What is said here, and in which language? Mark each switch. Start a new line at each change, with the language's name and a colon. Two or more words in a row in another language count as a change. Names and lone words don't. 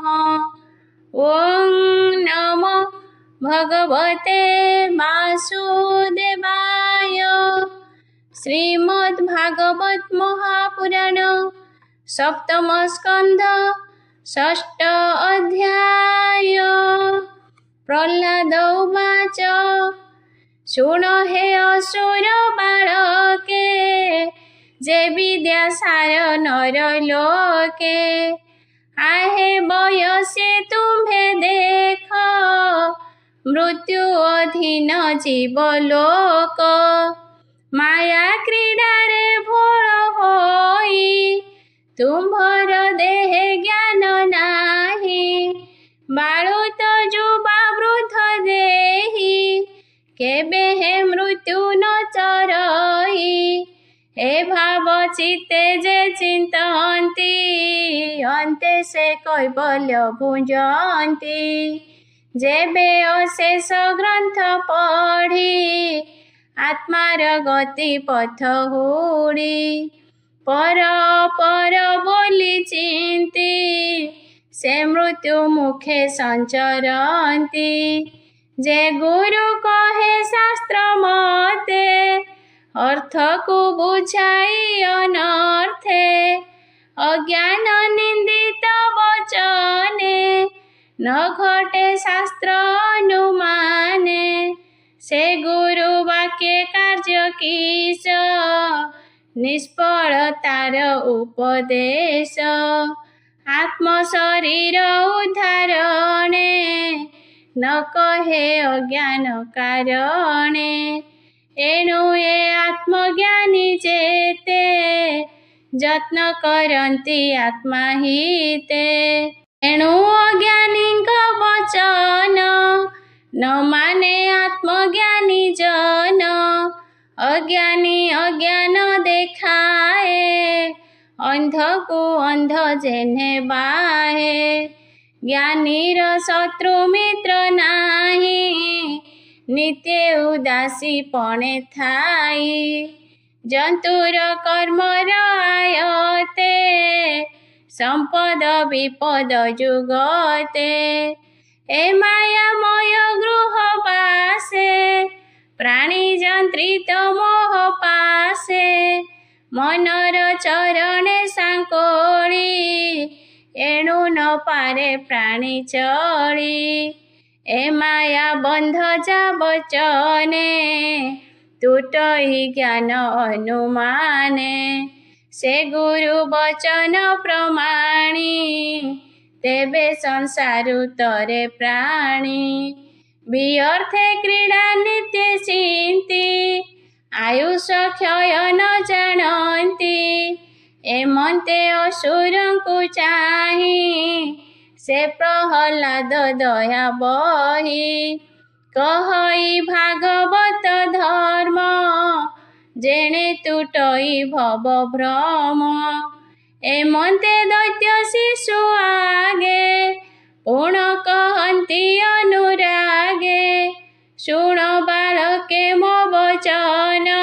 Sanskrit: ओं नमो भगवते वासुदेवाय।
Odia: ଶ୍ରୀମଦ୍ଭାଗବତ ମହାପୁରାଣ ସପ୍ତମ ସ୍କନ୍ଧ ଷଷ୍ଠ ଅଧ୍ୟାୟ। ପ୍ରହ୍ଲାଦ ଉବାଚ ଶୃଣ ହେ ଅସୁର ବାଳକେ ଯେ ବିଦ୍ୟାସାର ନରଲୋକେ ଆହେ ବୟସେ ତୁମ୍ଭେ ଦେଖ ମୃତ୍ୟୁ ଅଧୀନ ଜୀବଲୋକ ମାୟା କ୍ରୀଡାରେ ଭୋଳ ହୋଇ ତୁମ୍ଭର ଦେହ ଜ୍ଞାନ ନାହିଁ ବାଳୁତ ଯୁବା ବୃଦ୍ଧ ଦେହୀ କେବେ ହେ ମୃତ୍ୟୁ ନ ଚରଇ ହେ ଭାବ ଚିତ୍ତେ ଯେ ଚିନ୍ତନ୍ତି ଅନ୍ତେ ସେ କୈବଲ୍ୟ ଭୁଞ୍ଜନ୍ତି ଯେବେ ଅଶେଷ ଗ୍ରନ୍ଥ ପଢ଼ି ଆତ୍ମାର ଗତି ପଥ ହୁଡ଼ି ପର ପର ବୋଲି ଚିନ୍ତି ସେ ମୃତ୍ୟୁ ମୁଖେ ସଞ୍ଚରତି ଯେ ଗୁରୁ କହେ ଶାସ୍ତ୍ର ମତେ ଅର୍ଥ କୋ ବୁଝାଇ ଅନର୍ଥେ ଅଜ୍ଞାନ ନିନ୍ଦିତ ବଚନେ ନ ଘଟେ ଶାସ୍ତ୍ର ଅନୁମାନେ ସେ ଗୁରୁ ବାକ୍ୟ କାର୍ଯ୍ୟ କିସ ନିଷ୍ଫଳ ତାର ଉପଦେଶ ଆତ୍ମ ଶରୀର ଉଦ୍ଧାରଣେ ନ କହେ ଅଜ୍ଞାନ କାରଣେ ଏଣୁ ଏ ଆତ୍ମଜ୍ଞାନୀ ଯେତେ ଯତ୍ନ କରନ୍ତି ଆତ୍ମା ହିତେ ଏଣୁ ଅଜ୍ଞାନୀ ବଚନ ନ ମାନେ ଆତ୍ମଜ୍ଞାନୀ ଜନ ଅଜ୍ଞାନୀ ଅଜ୍ଞାନ ଦେଖାଏ ଅନ୍ଧ କୋ ଅନ୍ଧ ଯେନେ ବାହେ ଜ୍ଞାନୀର ଶତ୍ରୁ ମିତ୍ର ନାହିଁ ନିତ୍ୟ ଉଦାସୀ ପଣେ ଥାଇ ଜନ୍ତୁର କର୍ମର ଆୟତେ ସମ୍ପଦ ବିପଦ ଯୁଗତେ ଏ ମାୟାମୟ ଗୃହ ପାଶେ ପ୍ରାଣୀ ଯନ୍ତ୍ରିତ ମୋହ ପାଶେ ମନର ଚରଣେ ସାଙ୍କୋଳି ଏଣୁ ନ ପାରେ ପ୍ରାଣୀ ଚଳି ଏ ମାୟା ବନ୍ଧ ଯା ବଚନେ ତୁଟଇ ଜ୍ଞାନ ଅନୁମାନେ ସେ ଗୁରୁ ବଚନ ପ୍ରମାଣି ତେବେ ସଂସାରୁ ତରେ ପ୍ରାଣୀ ବ୍ୟର୍ଥେ କ୍ରୀଡା ନିତ୍ୟ ଚିନ୍ତି ଆୟୁଷ କ୍ଷୟ ନ ଜାଣତି ଏମନ୍ତେ ଅସୁର କୋ ଚାହିଁ ସେ ପ୍ରହଲାଦ ଦୟା ବହି କହଇ ଭାଗବତ ଧର୍ମ ଯେଣେ ତୁଟଇ ଭବ ଭ୍ରମ ଏମନ୍ତେ ଦୈତ୍ୟ ଶିଶୁ ଆଗେ ପୂର୍ଣ୍ଣ କହନ୍ତି ଅନୁରାଗେ ଶୁଣ ବାଳକେ ମୋ ବଚନ